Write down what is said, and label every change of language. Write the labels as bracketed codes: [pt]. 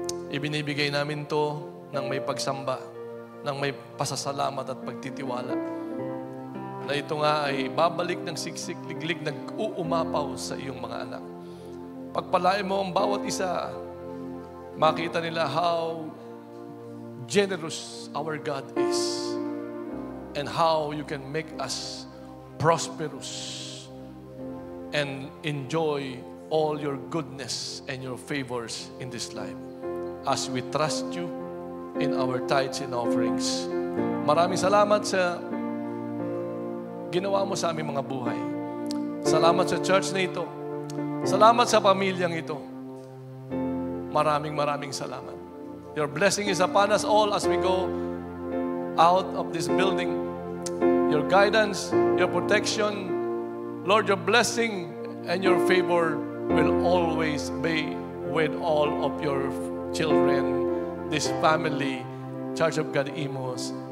[tl] Ibinibigay namin to ng may pagsamba, ng may pasasalamat at pagtitiwala. Na ito nga ay babalik ng siksik, liglig, nag-uumapaw sa iyong mga anak. Pagpalain mo ang bawat isa, makita nila [en] how generous our God is and how you can make us prosperous and enjoy all your goodness and your favors in this life as we trust you in our tithes and offerings. [tl] Maraming salamat sa ginawa mo sa aming mga buhay. Salamat sa church na ito. Salamat sa pamilyang ito. Maraming salamat. [en] Your blessing is upon us all as we go out of this building. Your guidance, your protection, Lord, your blessing and your favor will always be with all of your children, this family, Church of God Imus.